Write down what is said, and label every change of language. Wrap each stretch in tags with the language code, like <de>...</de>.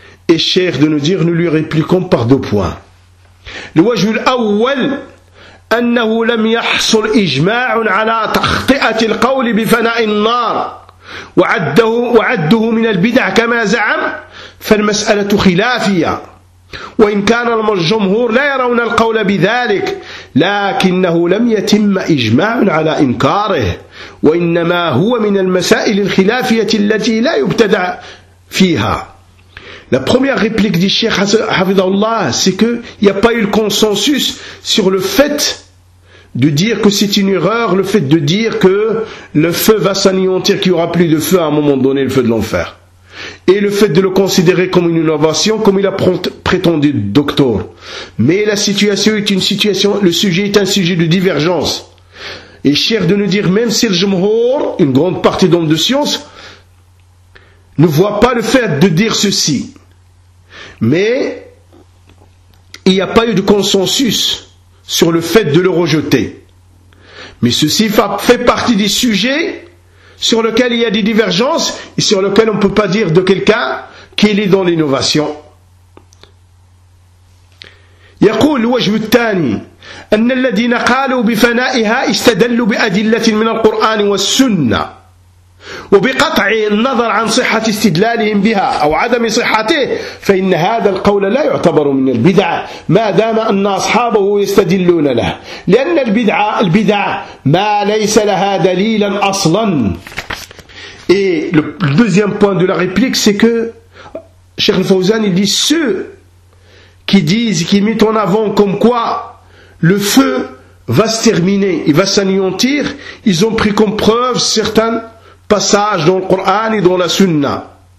<fr>Et cher de nous dire, nous lui répliquons par deux points.</fr> <ar>Le wajhul awwal, أنه لم يحصل إجماع على تخطئة القول بفناء النار وعده من البدع كما زعم فالمسألة خلافية وإن كان الجمهور لا يرون القول بذلك لكنه لم يتم إجماع على إنكاره وإنما هو من المسائل الخلافية التي لا يبتدع فيها.</ar> <fr>La première réplique du Cheikh Hafidhahullah, c'est que il y a pas eu le consensus sur le fait de dire que c'est une erreur, le fait de dire que le feu va s'anéantir, qu'il n'y aura plus de feu à un moment donné, le feu de l'enfer. Et le fait de le considérer comme une innovation, comme il a prétendu le docteur. Mais la situation est une situation, le sujet est un sujet de divergence. Et cher de nous dire, même si le Jumhur, une grande partie d'hommes de science, ne voit pas le fait de dire ceci. Mais, il n'y a pas eu de consensus sur le fait de le rejeter. Mais ceci fait partie des sujets sur lesquels il y a des divergences et sur lesquels on ne peut pas dire de quelqu'un qu'il est dans l'innovation.</fr> <ar>يقول الوجه الثاني أن الذين قالوا بفنائها استدلوا بأدلة من القرآن والسنة وبقطع النظر عن صحة استدلالهم بها أو عدم صحته فإن هذا القول لا يعتبر من البدعة ما دام أن أصحابه يستدلون له لأن البدعة البدعة ما ليس لها دليلا أصلا.</ar> <fr>Et le deuxième point de la réplique, c'est que Cheikh Fawzan il dit ceux qui disent, qui mettent en avant comme quoi le feu va se terminer, il va s'anéantir, ils ont pris comme preuve certaines passage dans le Coran et dans la Sunna.</fr>